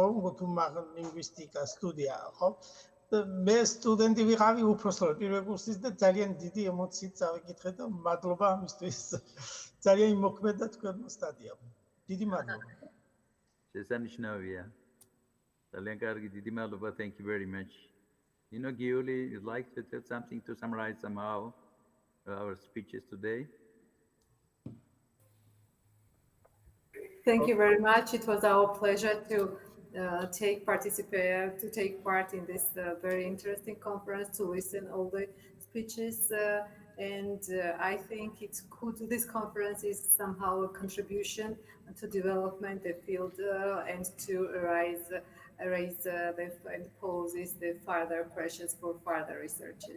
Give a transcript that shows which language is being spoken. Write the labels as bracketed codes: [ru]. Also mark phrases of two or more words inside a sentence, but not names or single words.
[ka] ლინგვისტიკა სტუდია, ხო? მე სტუდენტი ვიყავი უფროსწოლებად პირველ კურსის და ძალიან დიდი ემოციით წავიკითხე და მადლობა ამისთვის. ძალიან იმოქმედა თქვენმა სტატიამ. დიდი მადლობა. შესანიშნავია. ძალიან კარგი, დიდი მადლობა. [en] Thank you very much. Giuli, you'd like to tell something to summarize somehow our speeches today? Thank you very much. It was our pleasure to take part in this very interesting conference, to listen all the speeches, and I think this conference is somehow a contribution to development the field and to raise and poses the further pressures for further researches.